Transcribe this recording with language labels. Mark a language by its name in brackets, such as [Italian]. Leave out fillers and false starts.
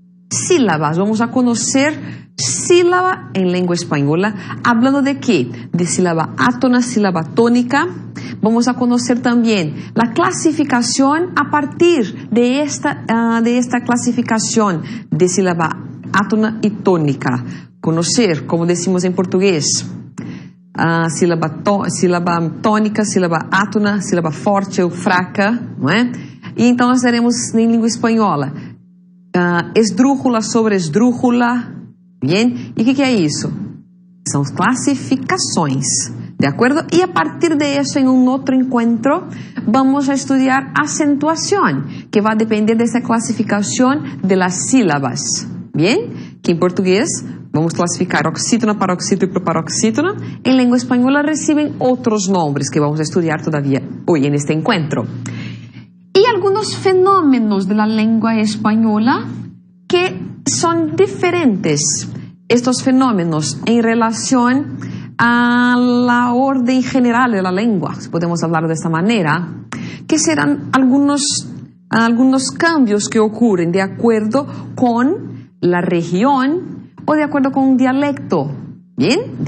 [Spanish] Sílabas, vamos a conocer sílaba en lengua española, hablando de qué? De sílaba átona, sílaba tónica. Vamos a conocer también la clasificación a partir de esta clasificación de sílaba átona y tónica. Conocer, como decimos en portugués, [Portuguese] sílaba tônica, sílaba átona, sílaba forte ou fraca, não é? E então nós teremos em língua espanhola esdrújula sobre esdrújula, [Spanish] bien? [Portuguese] E o que é isso? São clasificações, de acordo? E a partir de isso, em outro encontro, vamos a estudar acentuação, que vai depender dessa classificação de las sílabas, [Spanish] bien? [Portuguese] Que em português vamos classificar oxítona, paroxítona e proparoxítona. Em língua espanhola recebem outros nomes que vamos a estudar todavía hoje neste encontro. [Spanish] Y algunos fenómenos de la lengua española que son diferentes, estos fenómenos en relación a la orden general de la lengua, si podemos hablar de esta manera, que serán algunos cambios que ocurren de acuerdo con la región o de acuerdo con un dialecto, ¿bien?